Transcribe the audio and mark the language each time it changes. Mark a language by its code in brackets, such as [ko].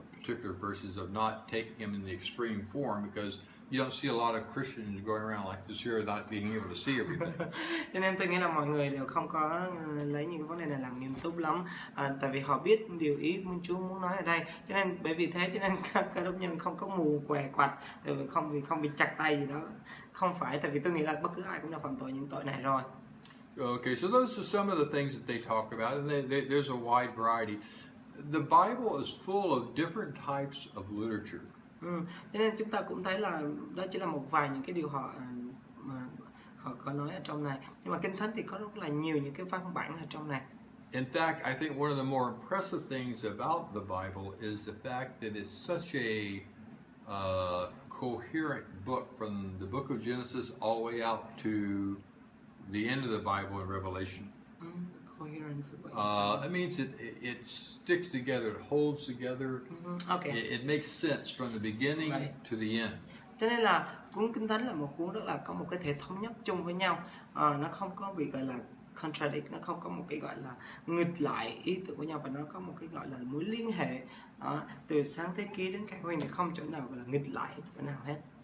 [en] particular verses of not taking them in the extreme form, because you don't see a lot of Christians going around like this here, not being able to see everything. [vi] Cho nên tôi nghĩ là mọi người đều không có lấy những cái vấn đề này làm nghiêm túc lắm, tại vì họ biết điều ý Chúa muốn nói ở đây. Cho nên bởi vì thế cho nên các cơ đốc nhân không có mù què quặt, không bị chặt tay gì đó. Không phải, tại vì tôi nghĩ là bất cứ ai cũng đã phạm tội những tội này rồi. [en] Okay, so those are some of the things that they talk about, and there's a wide variety. The Bible is full of different types of literature. [vi] Cho nên chúng ta cũng thấy là đó chỉ là một vài những cái điều mà họ có nói ở trong này, nhưng mà Kinh Thánh thì có rất là nhiều những cái văn bản ở trong này. [en] In fact, I think one of the more impressive things about the Bible is the fact that it's such a coherent book, from the book of Genesis all the way out to the end of the Bible in Revelation. Coherence. It means it sticks together, it holds together. Okay. It makes sense from the beginning to the end. [vi] Cho nên là cuốn Kinh Thánh là một cuốn rất là có một cái thể thống nhất chung với nhau. Nó không có bị gọi là contradict, nó không có một cái gọi là nghịch lại ý tưởng của nhau, và nó có một cái gọi là mối liên hệ từ sáng thế ký đến Khải Huyền thì không chỗ nào gọi là nghịch lại chỗ nào hết.